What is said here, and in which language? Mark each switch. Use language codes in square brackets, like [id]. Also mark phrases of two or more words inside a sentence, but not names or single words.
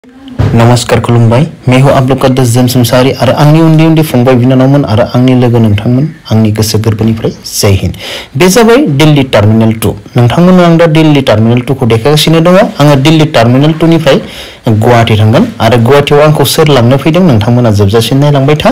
[brx] नमस्कार खुलुमबाय [hi] मैं हूं आप लोग का [brx] द जेम्स मुसाहारि आरो आंनि उन्दै उन्दै फंबाय बिनानावमोन आरो आंनि लोगो नोंथांमोन आंनि गोसो गोरबोनिफ्राय [hi] जय हिन्द। [brx] बे जाबाय दिल्ली टार्मिनेल 2। नोंथांमोननो आं दा दिल्ली टार्मिनेल 2 खौ देखायगासिनो दङ। आङो दिल्ली टार्मिनेल 2 निफ्राय गुवाहाटी थांगोन आरो गुवाहाटीयाव आंखौ सोर लांनो फैदों नोंथांमोना जोबजासिम नायलांबाय था।